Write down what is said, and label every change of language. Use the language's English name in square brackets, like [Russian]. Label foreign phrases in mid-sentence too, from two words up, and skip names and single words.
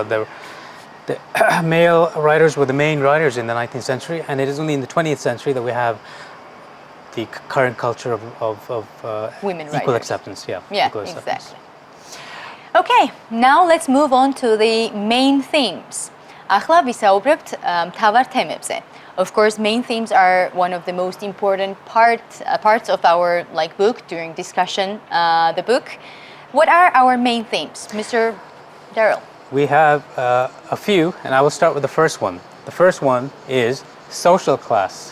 [English] The male writers were the main writers in the 19th century, and it is only in the 20th century that we have the current culture of women equal writers. Acceptance. Yeah, equal acceptance. Exactly. Okay, now let's move on to the main themes. [Georgian] ახლა ვისაუბრებთ მთავარ თემებზე. [English] Of course, main themes are one of the most important parts of our book during discussion. The book. What are our main themes, Mr. Derill? We have a few, and I will start with the first one. The first one is social class.